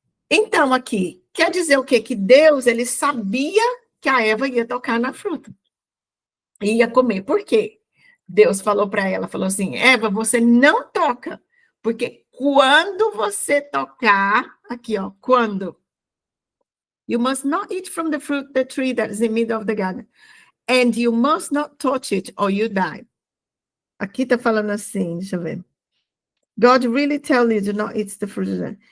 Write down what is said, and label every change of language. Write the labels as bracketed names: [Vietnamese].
[Portuguese] Então, aqui, quer dizer o quê? Que Deus, ele sabia que a Eva ia tocar na fruta. Ia comer. Por quê? Deus falou para ela, falou assim, Eva, você não toca, porque quando você tocar, aqui, ó, quando? [English] You must not eat from the fruit, the tree that is in the middle of the garden. And you must not touch it or you die. [Portuguese] Aqui tá falando assim, deixa eu ver. [English] God really tell you to not eat the fruit.